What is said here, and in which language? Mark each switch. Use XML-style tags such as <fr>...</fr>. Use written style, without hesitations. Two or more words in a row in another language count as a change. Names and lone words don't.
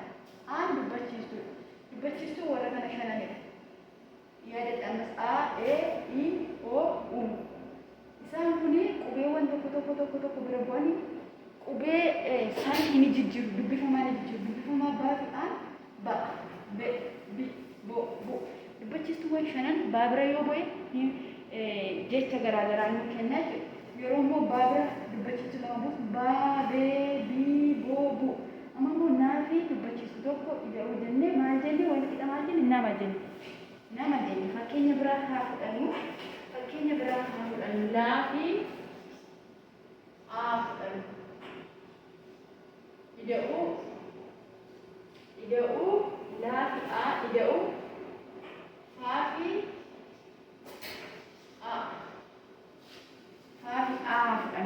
<om>Aan dubbachiistuudha. Dubbachiistuu warra kana shananidha. Yaadadhaamas A, E, I, O, U. Isaan kuni qubeewwan tokko bira bu'anii qubee isaan hin jijjiiru. Dubbifamaa ni jijjiiru. Dubbifamaa baafiidhaan ba'a. Be, bi, bo, bu. Dubbachiistuuwwan shanan baabira yoo bu'e jecha garaagaraa nu kennaa jechuudha. Yeroo immoo baabira dubbachiistuu lama buusu baa, bee, bii, boo, bu. Amma immoo naa fi dubbachiistuu tokko ida'uu jennee biraa haa fudhannu. Fakkeenya biraa haa fudhannu. Laa fi aa fudhannu. Ida'uu laa fi aa ida'uu haa fi aa fudhannu.</om>